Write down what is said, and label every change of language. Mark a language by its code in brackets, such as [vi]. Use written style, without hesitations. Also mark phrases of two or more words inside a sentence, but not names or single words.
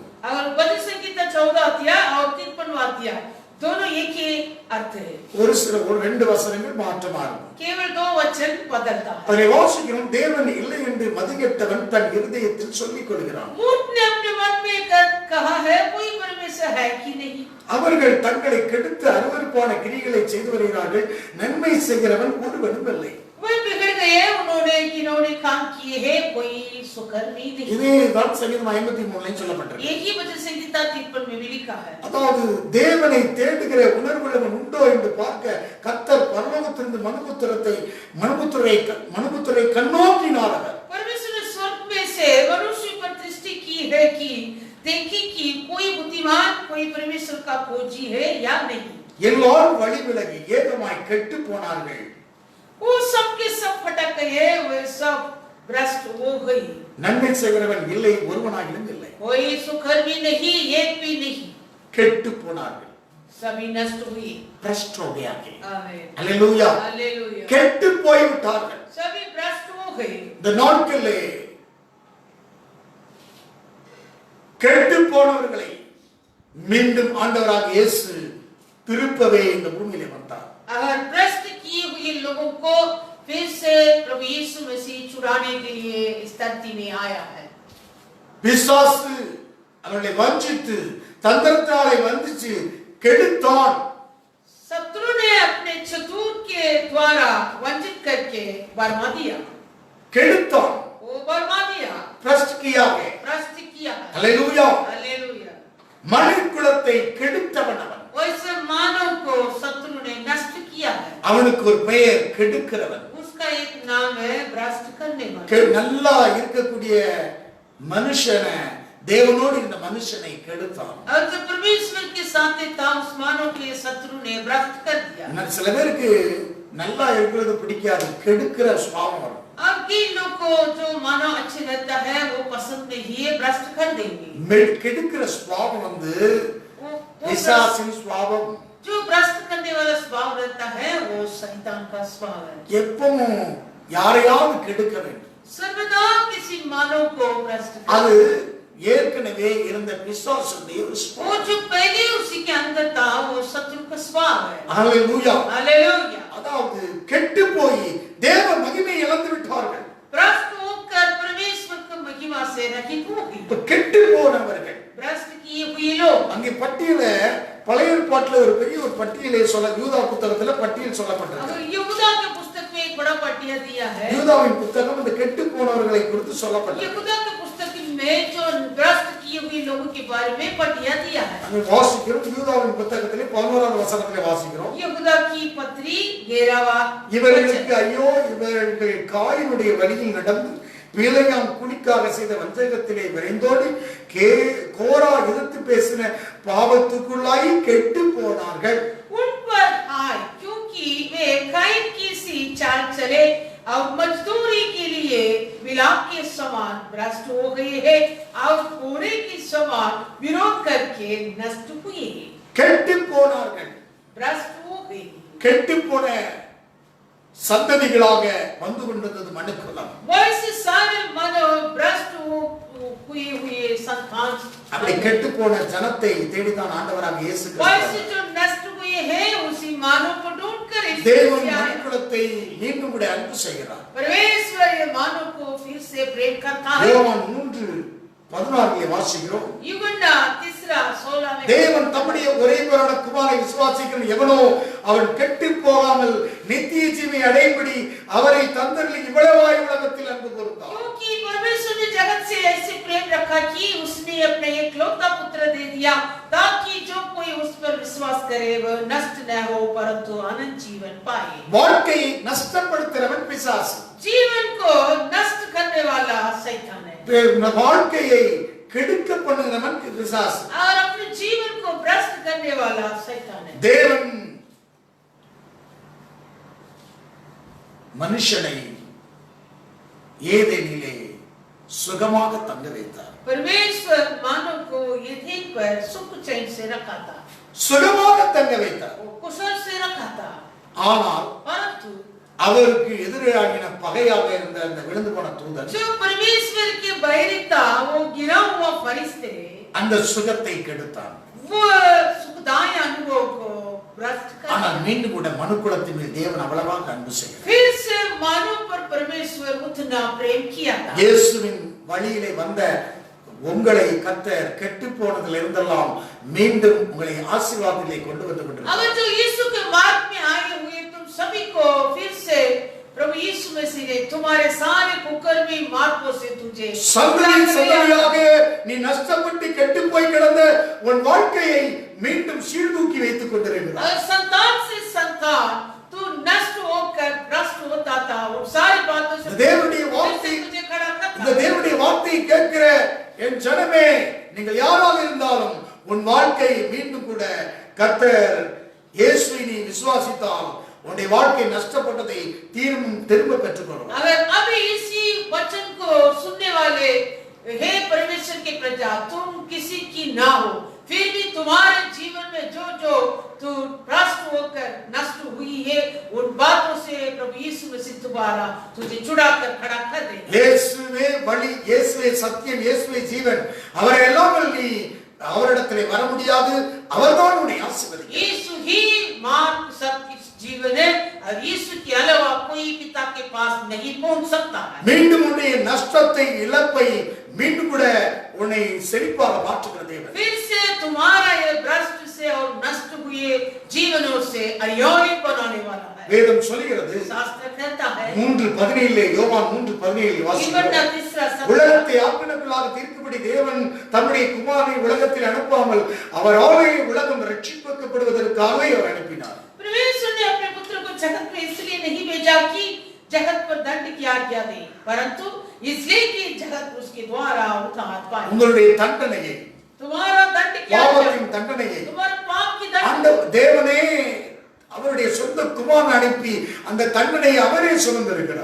[hi] और वचन संहिता 14 अध्याय और 53वां अध्याय दोनों एक ही अर्थ है. [ta] ஒரு 2 வசனங்கள் மாற்றமா இருக்கும். [hi] केवल 2 वचन बदलता है. [ta] அதை வாசிக்கிறோம். தேவன் இல்லை என்று மதிகெட்டவன் தன் இருதயத்தில் சொல்லிக் கொள்கிறான். [hi] मूर्ख ने अपने मन में कहा है कोई परमेश्वर है कि नहीं. [ta] அவர்கள் தங்களை கெடுத்து அருவருப்பான கிரியைகளை செய்து வருகிறார்கள், நன்மை செய்கிறவன் ஒருவனும் இல்லை. [hi] वे बिगड़ गए, उन्होंने जिन्होंने काम किए हैं कोई सुकर्मी नहीं. [ta] இதே தான் சங்கீதம் 53 சொல்லப்பட்டிருக்கு. [hi] एक ही वचन संहिता 53 में भी लिखा है. [ta] அதாவது தேவனை தேடுகிற உணர்வுள்ளவன் உண்டோ என்று பார்க்க கர்த்தர் பரலோகத்திலிருந்து மனுபுத்திரை கண்ணோக்கினார். [hi] परमेश्वर ने स्वर्ग में से मनुष्य पर दृष्टि की है कि देखी कि कोई बुद्धिमान कोई कोई परमेश्वर का खोजी है या नहीं। [ta] எல்லாரும் வழி விலகி ஏகமாய் கெட்டு போனார்கள். [hi] वो सबके सब फटक गए, वे सब भ्रष्ट हो गई। [ta] நன்மை செய்கிறவன் இல்லை, ஒருவனாகிலும் இல்லை. [hi] कोई सुकर्मी नहीं, एक भी नहीं। [ta] கெட்டு போனார்கள். [hi] सभी नष्ट हुए। भ्रष्ट हो गया के। आमीन। हालेलुया। हालेलुया। [ta] கெட்டு போய் விட்டார்கள். [hi] सभी भ्रष्ट हो गए। [ta] இந்த நாட்களிலே கெட்டு போனவர்களை மீண்டும் ஆண்டவராக இயேசு திருப்பவே இந்த பூமியிலே வந்தார். [hi] अगर भ्रष्ट किए हुए लोगों को फिर से प्रभु यीशु मसीह छुड़ाने के लिए इस धरती में आया है। [ta] பிசாசு அவர்களை வஞ்சித்து தந்திரத்தாலே வஞ்சித்து கெடுத்தான். [hi] शत्रु ने अपने चतुर के द्वारा वंचित करके बर्मा दिया। [ta] கெடுத்தான். [hi] वो बर्मा दिया। भ्रष्ट किया है। भ्रष्ट किया है। हालेलुया। हालेलुया। [ta] மனித குலத்தை கெடுத்தவன் அவன். [hi] वैसे मानव को शत्रु ने नष्ट किया है। [ta] அவனுக்கு ஒரு பெயர் கெடுக்கிறவன். [hi] उसका एक नाम है भ्रष्ट करने वाला। [ta] நல்லா இருக்கக்கூடிய மனுஷனை தேவனோடு இந்த மனுஷனை கெடுத்தான். [hi] और जो परमेश्वर के साथ था उस मानव के शत्रु ने भ्रष्ट कर दिया। [ta] சில பேருக்கு நல்லா இருக்கிறது பிடிக்காது, கெடுக்கிற சுபாவம் வரும். [hi] अब कई लोग को जो मानव अच्छे रहता है वो पसंद नहीं है, भ्रष्ट कर देंगे। [ta] கெடுக்கிற சுபாவம் வந்து [hi] वो [ta] பிசாசின் சுபாவம். [hi] जो भ्रष्ट करने वाला स्वभाव रहता है वो शैतान का स्वभाव है। [ta] எப்பவும் யாரையாவது கெடுக்க வேண்டும். [hi] सर्वदा किसी मानव को भ्रष्ट [ta] அது ஏற்கனவே இருந்த பிசாசுடைய ஒரு [hi] वो [ta] சுபாவம். [hi] जो पहले उसी के अंदर था वो शत्रु का स्वभाव है। [ta] ஹalleluya. [hi] हालेलुया। [ta] அதாவது கெட்டு போய் தேவ மகிமை இழந்து விட்டார்கள். [hi] भ्रष्ट होकर परमेश्वर की महिमा से रहित हो गए। [ta] இப்ப கெட்டு போனவர்கள் [hi] भ्रष्ट किए हुए लोग। [ta] அங்கே பட்டியல பழைய ஏற்பாட்டுல ஒரு பெரிய ஒரு பட்டியலை சொல்ல யூதா புத்தகத்துல பட்டியல் சொல்லப்பட்டிருக்கு. [hi] अगर यहूदा के पुस्तक में एक बड़ा पटिया दिया है। [ta] யூதாவின் புத்தகம் இந்த கெட்டு போனவர்களை குறித்து சொல்லப்பட்டிருக்கு. [hi] यहूदा के पुस्तक में जो भ्रष्ट किए हुए लोगों के बारे में पटिया दिया है। [ta] அங்க வாசிக்கிறோம் யூதாவின் புத்தகத்திலே 11வது வசனத்திலே வாசிக்கிறோம். [hi] यहूदा की पत्री 11वां। [ta] இவர்களுக்கு ஐயோ, இவர்கள் காயினுடைய வழியில் நடந்து பிலேயாம் குடிக்காக செய்த வஞ்சகத்திலே விரைந்தோடி கோரா எதிர்த்து பேசின பாவத்துக்குள்ளாய் கெட்டு போனார்கள். [hi] उन पर हाय, क्योंकि वे कायन की सी चाल चले और मजदूरी के लिए विलाप के समान भ्रष्ट हो गए हैं और कोरे के समान विरोध करके नष्ट हुए। [ta] கெட்டு போனார்கள். [hi] भ्रष्ट हो गए। [ta] கெட்டு போன சந்ததிகளாக வந்து கொண்டிருந்தது மனுக்குலம். [hi] वैसे सारे मानव भ्रष्ट हुए संतान। [ta] அப்படி கெட்டு போன ஜனத்தை தேடிதான் ஆண்டவராக இயேசு [hi] वैसे जो नष्ट हुए हैं उसी मानव को ढूंढकर [ta] தேவன் மனுக்குலத்தை மீண்டும் கூட அன்பு செய்கிறார். [hi] परमेश्वर ये मानव को फिर से प्रेम करता है। [ta] யோவான் 3:16 வாசிக்கிறோம். [hi] यूहन्ना 3:16 में [ta] தேவன் தம்முடைய ஒரே பேரான குமாரனை விசுவாசிக்கிற எவனோ அவன் கெட்டு போகாமல் நித்திய ஜீவனை அடையும்படி அவரை தந்தருளி இவ்வளவாய் உலகத்தில் அன்பு கூர்ந்தார். [hi] क्योंकि परमेश्वर ने जगत से ऐसे प्रेम रखा कि उसने अपने एकलौता पुत्र दे दिया ताकि जो कोई उस पर विश्वास करे वह नष्ट न हो परंतु अनंत जीवन पाए। [ta] வாழ்க்கையை நஷ்டப்படுத்துறவன் பிசாசு. [hi] जीवन को नष्ट करने वाला शैतान है। [ta] வாழ்க்கையை கெடுக்க பண்ணுகிறவன் பிசாசு. [hi] और अपने जीवन को भ्रष्ट करने वाला शैतान है। [ta] தேவன் மனுஷனை ஏதேனிலே சுகமாக தங்க வைத்தார். [hi] परमेश्वर मानव को एथेन पर सुख चैन से रखा था। [ta] சுகமாக தங்க வைத்தார். [hi] वो कुशल से रखा था। [ta] ஆனால் [hi] परंतु [ta] அவருக்கு எதிராகின பகையாக இருந்த அந்த விழுந்து போன தூதன் [hi] जो परमेश्वर के बैरी था वो गिरा हुआ फरिश्ते [ta] அந்த சுகத்தை கெடுத்தான். [hi] वो सुखदायी अनुभव को भ्रष्ट कर [ta] ஆனால் மீண்டும் கூட மனுக்குலத்தின் மேல் தேவன் அவ்வளவாக அன்பு செய்கிறார். [hi] फिर से मानव पर परमेश्वर उतना प्रेम किया था। [ta] இயேசுவின் வழியிலே வந்த உங்களை கர்த்தர் கெட்டு போனதில் இருந்தெல்லாம் மீண்டும் உங்களை ஆசீர்வாதத்திலே கொண்டு வந்து கொண்டிருக்கிறார். [hi] अगर जो यीशु के मार्ग में आए हुए तुम सभी को फिर से प्रभु यीशु मसीह ने तुम्हारे सारे कुकर्मी मार्गों से तुझे [ta] சந்ததியாக நீ நஷ்டப்பட்டு கெட்டு போய் கிடந்த உன் வாழ்க்கையை மீண்டும் சீர்தூக்கி வைத்துக் கொண்டிருக்கிறார். [hi] और संतान से संतान तू नष्ट होकर भ्रष्ट होता था उन सारी बातों से [ta] தேவனுடைய வார்த்தை [hi] तुझे खड़ा करता। [ta] இந்த தேவனுடைய வார்த்தையை கேட்கிற என் ஜனமே, நீங்கள் யாராக இருந்தாலும் உன் வாழ்க்கை கர்த்தர் இயேசுவை நீ விசுவாசித்தால் உன்னுடைய வாழ்க்கை நஷ்டப்பட்டதை திரும்ப பெற்றுக்கொள்ளும். [hi] अगर अभी इसी वचन को सुनने वाले हे परमेश्वर के प्रजा तुम किसी की ना हो, फिर भी तुम्हारे जीवन में जो जो तू भ्रष्ट होकर नष्ट हुई है उन बातों से प्रभु यीशु मसीह दोबारा तुझे छुड़ाकर खड़ा कर देगा. [ta] இயேசுவே வழி, இயேசுவே சத்தியம், இயேசுவே ஜீவன். அவரை இல்லாமல் நீ அவரிடத்திலே வர முடியாது. அவர்தான் உன்னை ஆசீர்வதிப்பார். [hi] यीशु ही मार्ग सत्य जीवन है और यीशु के अलावा कोई पिता के पास नहीं पहुंच सकता है. [ta] மீண்டும் உன்னுடைய நஷ்டத்தை, இழப்பை மீண்டும் கூட உன்னை செழிப்பாக மாற்றுகிற தேவன். [hi] फिर से तुम्हारा ये भ्रष्ट से और नष्ट हुए जीवनों से अयोनित बनाने वाला है. [ta] வேதம் சொல்கிறது, [hi] शास्त्र कहता है [ta] 3:17 யோவான் 3:17 வாசிக்கிறோம். உலகத்தை ஆக்கினக்குள்ளாக தீர்க்கும்படி தேவன் தம்முடைய குமாரனை உலகத்தில் அனுப்பாமல் அவராலே உலகம் ரட்சிக்கப்படுவதற்காக அவர் அனுப்பினார். [hi] परमेश्वर ने अपने पुत्र को जगत में इसलिए नहीं भेजा कि जगत पर दंड की आज्ञा दे, परंतु इसलिए कि जगत उसके द्वारा उद्धार पाए. [ta] உங்களுடைய தண்டனையை, [hi] तुम्हारा दंड क्या है? [ta] பாவத்தின் தண்டனையை [hi] तुम्हारे पाप की दंड [ta] அந்த தேவனே அவருடைய சொந்த குமாரனை அனுப்பி அந்த தண்டனையை அவரே சுமந்திருக்கிறார்.